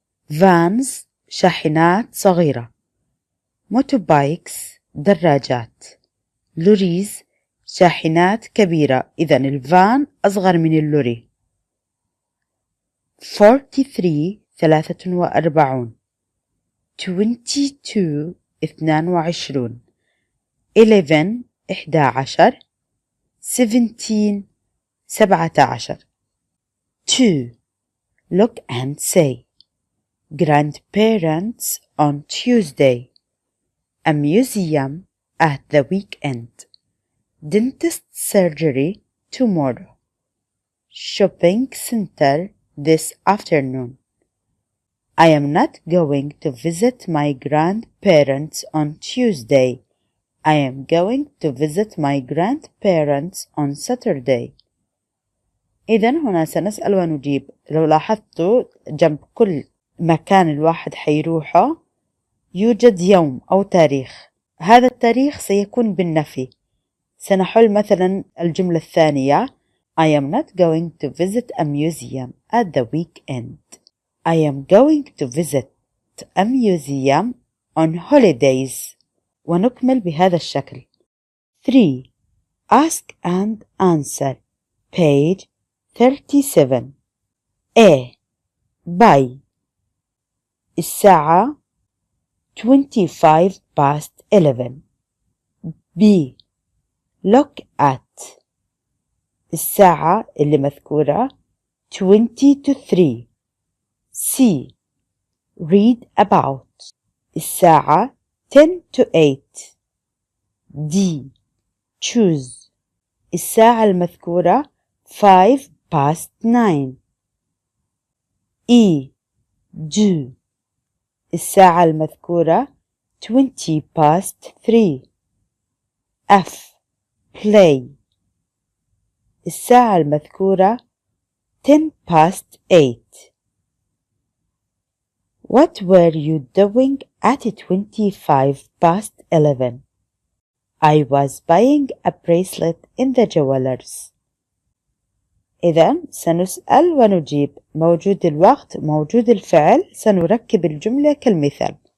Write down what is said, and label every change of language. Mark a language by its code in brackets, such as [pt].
[ar] Vans شاحنات صغيرة. Motorbikes دراجات. Lorries شاحنات كبيرة. إذن الفان أصغر من اللوري. [en] 43 43. 22 22. 11 11. 17 17. 2. Look and say. Grandparents on Tuesday. A museum at the weekend. Dentist surgery tomorrow. Shopping center this afternoon. I am not going to visit my grandparents on Tuesday. I am going to visit my grandparents on Saturday. [ar] إذن هنا سنسأل ونجيب. لو لاحظتوا جنب كل مكان الواحد حيروحه يوجد يوم أو تاريخ. هذا التاريخ سيكون بالنفي. سنحل مثلا الجملة الثانية [en] I am not going to visit a museum at the weekend. I am going to visit a museum on holidays. [ar] ونكمل بهذا الشكل. [en] 3. Ask and answer. Page 37. A. By. الساعة 25 past 11. B. Look at. [ar] الساعة اللي مذكورة [en] 20 to 3. C. Read about. الساعة 10 to 8. D. Choose. [ar] الساعة المذكورة [en] 5 past 9. E. Do. [ar] الساعة المذكورة [en] 20 past 3. F. Play. [ar] الساعة المذكورة [en] 10 past 8. What were you doing at 25 past 11? I was buying a bracelet in the jewelers. [ar] إذن سنسأل ونجيب. موجود الوقت، موجود الفعل، سنركب الجملة كالمثال.